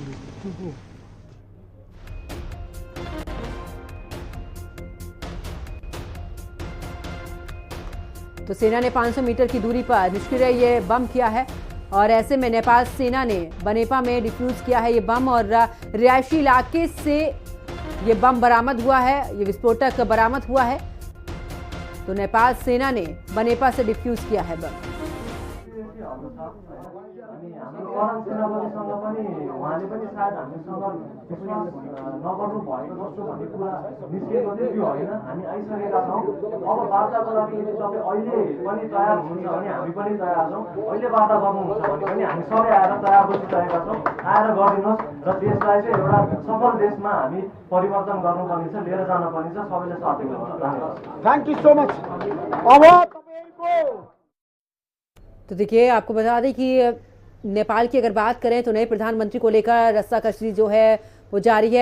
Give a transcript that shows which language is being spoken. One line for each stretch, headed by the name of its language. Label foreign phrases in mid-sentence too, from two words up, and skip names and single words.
Hindi: तो सेना ने 500 मीटर की दूरी पर निष्क्रिय ये बम किया है और ऐसे में नेपाल सेना ने बनेपा में डिफ्यूज किया है ये बम और रिहायशी इलाके से ये बम बरामद हुआ है, ये विस्फोटक बरामद हुआ है। तो नेपाल सेना ने बनेपा से डिफ्यूज किया है बम।
Nepali: उहाँले पनि सायद हामीसँग विश्वास नगर्नु भएको जस्तो भन्ने कुरा निस्केको थियो, त्यो होइन। हामी आइसकेका छौँ। अब वार्ताको लागि यदि तपाईँ अहिले पनि तयार हुनुहुन्छ भने हामी पनि तयार छौँ। अहिले वार्ता गर्नुहुन्छ भने पनि हामी सबै आएर तयार बसिरहेका छौँ। आएर गरिदिनुहोस् र देशलाई चाहिँ एउटा सफल देशमा हामी परिवर्तन गर्नुपर्ने छ, लिएर जानुपर्ने छ। सबैले साथ दिनुहुन्छ। धन्यवाद।
English: thank you so much. अब
Hindi: तो देखिए, आपको बता दें कि नेपाल की अगर बात करें तो नए प्रधानमंत्री को लेकर रस्साकशी जो है वो जारी है।